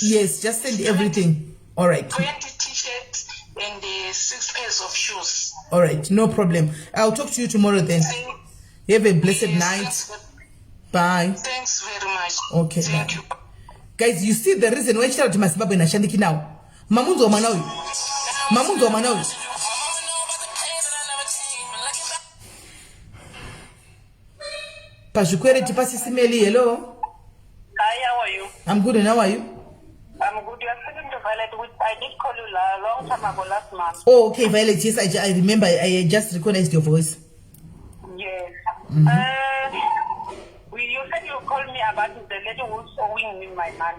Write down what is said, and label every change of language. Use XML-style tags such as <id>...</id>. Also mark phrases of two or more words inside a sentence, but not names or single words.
<en>Yes, just send everything. All right. 20 t-shirts and 6 pairs of shoes. All right, no problem. I'll talk to you tomorrow then. Have a blessed night. Bye. Thanks very much. Okay, Thank bye. you. Guys, you see the reason why Charity Masibabu na Shandiki now. Mamunzo wa Manawi. Mamunzo wa Manawi. Pashukwere tipasi simeli, hello. Hi, how are you? I'm good, and how are you? I'm good. You're speaking to Violet. I did call you a long time ago last month. Oh, okay, Violet. Yes, I remember. I just recognized your voice. Yes. You said you called me about the lady who's owing me my money.</en>